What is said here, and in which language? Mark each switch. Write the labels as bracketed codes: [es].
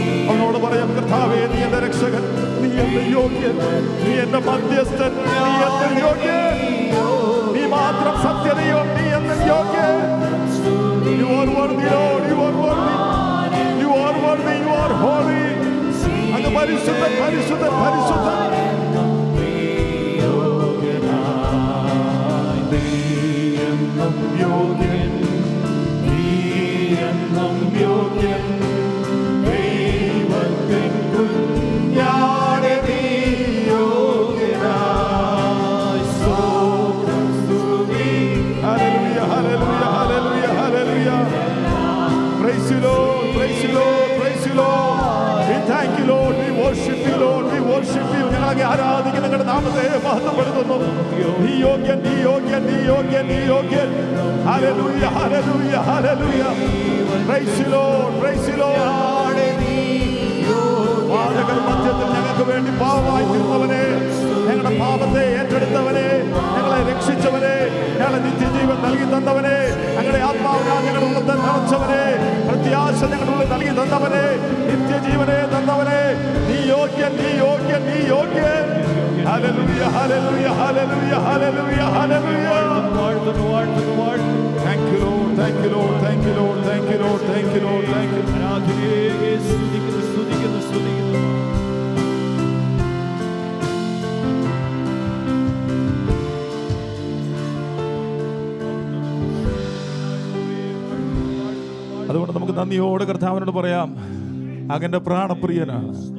[ml] അവനോട് പറയാം, കർത്താവേ നീ എന്റെ രക്ഷകൻ, നീ എന്റെ യോഗ്യൻ, നീ എന്റെ മധ്യസ്ഥൻ, നീ എന്റെ യോഗ്യൻ, നീ മാത്രം സത്യതയോ, നീ എന്റെ യോഗ്യൻ. [en] You are worthy, Lord, you are worthy, you are worthy, you are holy. [ml] അങ്ങ് പരിശുദ്ധൻ, പരിശുദ്ധൻ, പരിശുദ്ധൻ. യോഗ്യൻ, നീ എന്നും യോഗ്യൻ, ദൈവത്തിൻ കുഞ്ഞാടെ നീ യോഗ്യനായി. സ്തോത്രം സ്തുതി. Hallelujah, hallelujah, hallelujah, hallelujah. [en] Praise you, Lord, praise you, Lord, praise you, Lord. We thank you, Lord, we worship you, Lord, we worship you. [ml] ഞങ്ങളെ ആരാധിക്കുന്ന നിങ്ങളുടെ നാമത്തെ മഹത്വപ്പെടുത്തുന്നു. നീ യോഗ്യൻ, നീ യോഗ്യൻ, നീ യോഗ്യൻ, നീ യോഗ്യൻ. Hallelujah, hallelujah, hallelujah. [en] Praise you, Lord, praise you, Lord. [ml] വാദകർ മധ്യത്തിൽ ഞങ്ങൾക്ക് വേണ്ടി പാവമായി തീർന്നവനെ, ഞങ്ങളുടെ പാപത്തെ ഏറ്റെടുത്തവനെ, ഞങ്ങളെ രക്ഷിച്ചവനെ, ഞങ്ങളെ നിത്യജീവൻ നൽകി തന്നവനെ, ഞങ്ങളുടെ ആത്മാവിനാ ഞങ്ങളുടെ ഉള്ളത്തെ നിറച്ചവനെ, പ്രത്യാശ ഞങ്ങളുടെ ഉള്ളിൽ നൽകി തന്നവനെ, നിത്യജീവനെ തന്നവനെ, നീ യോഗ്യൻ, നീ യോഗ്യൻ, നീ യോഗ്യൻ. Hallelujah, hallelujah, hallelujah, hallelujah, hallelujah. [en] Thank you, Lord, thank you, Lord, thank you, Lord, thank you, Lord, thank you, Lord, thank you. [ml] ആരാധനയെ സ്തുതിക്കുന്നു, സ്തുതിക്കുന്നു, സ്തുതിക്കുന്നു. അതുകൊണ്ട് നമുക്ക് നന്ദിയോടെ കർത്താവിനോട് പറയാം, അങ്ങന്റെ പ്രാണപ്രിയനാണ്.